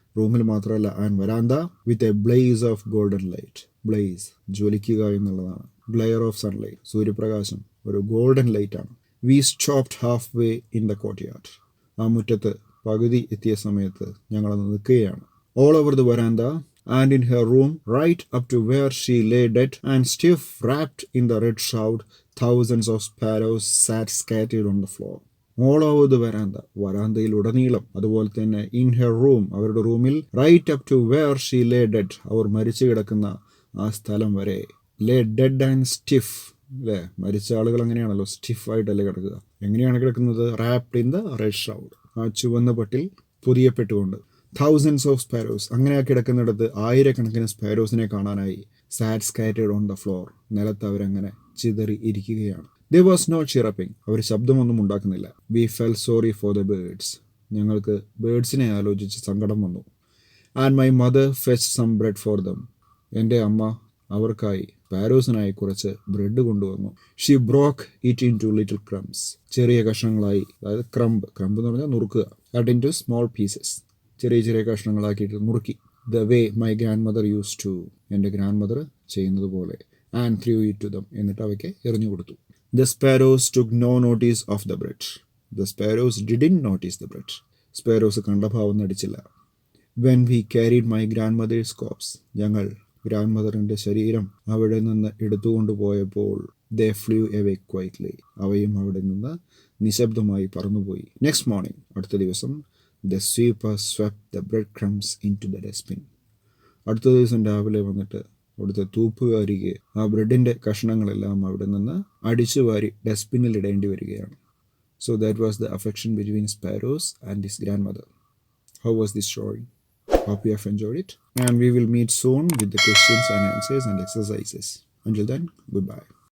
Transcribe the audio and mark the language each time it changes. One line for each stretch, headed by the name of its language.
Malayalam: റൂമിൽ മാത്രമല്ല,
English: And veranda with a blaze of golden light.
Malayalam: Blaze, ജ്വലിക്കുക എന്നുള്ളതാണ്. ഗ്ലെയർ ഓഫ് സൺലൈറ്റ്, സൂര്യപ്രകാശം, ഒരു ഗോൾഡൻ ലൈറ്റ് ആണ്.
English: we stopped halfway in the courtyard,
Malayalam: ആ മുറ്റത്ത് പകുതി എത്തിയ സമയത്ത് ഞങ്ങളത് നിൽക്കുകയാണ്.
English: All over the veranda and in her room, right up to where she lay dead and stiff, wrapped in the red shroud, thousands of sparrows sat scattered on the floor. All over the veranda,
Malayalam: വരാന്തയിൽ ഉടനീളം, അതുപോലെ തന്നെ
English: in her room,
Malayalam: അവരുടെ റൂമിൽ,
English: right up to where she lay dead,
Malayalam: അവർ മരിച്ചു കിടക്കുന്ന ആ സ്ഥലം വരെ,
English: lay dead and stiff,
Malayalam: അല്ലേ, മരിച്ച ആളുകൾ അങ്ങനെയാണല്ലോ, സ്റ്റിഫ് ആയിട്ടല്ലേ കിടക്കുക. എങ്ങനെയാണ് കിടക്കുന്നത്?
English: wrapped in the red shroud,
Malayalam: ആ ചുവന്ന പട്ടിൽ പൊതിയപ്പെട്ടുകൊണ്ട്.
English: thousands of sparrows,
Malayalam: അങ്ങനെ കിടക്കുന്നിടത്ത് ആയിരക്കണക്കിന് സ്പാരോസിനെ കാണാനായി.
English: sat scattered on the floor,
Malayalam: നിലത്ത് അവരങ്ങനെ ചിതറി ഇരിക്കുകയാണ്.
English: there was no chirping,
Malayalam: അവർ ശബ്ദമൊന്നും ഉണ്ടാക്കുന്നില്ല.
English: we felt sorry for the birds,
Malayalam: ഞങ്ങൾക്ക് ബേർഡ്സിനെ ആലോചിച്ച് സങ്കടം വന്നു.
English: and my mother fetched some bread for them,
Malayalam: എൻ്റെ അമ്മ അവർക്കായി, സ്പാരോസിനായി കുറച്ച് ബ്രെഡ് കൊണ്ടുവന്നു.
English: she broke it into little crumbs,
Malayalam: ചെറിയ കഷ്ണങ്ങളായി, അതായത് ക്രംബ് എന്ന് പറഞ്ഞാൽ നുറുക്കുക.
English: cut into small pieces,
Malayalam: ചെറിയ ചെറിയ കഷ്ണങ്ങളാക്കിയിട്ട് നുറുക്കി.
English: the way my grandmother used to,
Malayalam: എൻ്റെ ഗ്രാൻഡ് മദർ ചെയ്യുന്നത് പോലെ.
English: and threw it to them,
Malayalam: എന്നിട്ട് അവയ്ക്ക് എറിഞ്ഞു കൊടുത്തു.
English: the sparrows took no notice of the bread, the sparrows didn't notice the bread,
Malayalam: sparrows കണ്ടഭാവം നടിച്ചില്ല.
English: when we carried my grandmother's corpse,
Malayalam: ഞങ്ങൾ grand മദറിൻ്റെ ശരീരം അവിടെ നിന്ന് എടുത്തുകൊണ്ട് പോയപ്പോൾ,
English: they flew away quietly,
Malayalam: അവയും അവിടെ നിന്ന് നിശബ്ദമായി പറന്നുപോയി.
English: next morning,
Malayalam: അടുത്ത ദിവസം,
English: the sweeper swept the breadcrumbs into the dustbin.
Malayalam: അടുത്ത ദിവസം രാവിലെ വന്നിട്ട് അവിടുത്തെ തൂപ്പുകാരിക്ക് ആ ബ്രെഡിൻ്റെ കഷ്ണങ്ങളെല്ലാം അവിടെ നിന്ന് അടിച്ചു വാരി ഡസ്റ്റ്ബിന്നിൽ ഇടേണ്ടി വരികയാണ്.
English: So that was the affection between sparrows and his grandmother. How was this story? Hope you have enjoyed it. And we will meet soon with the questions and answers and exercises. Until then, goodbye.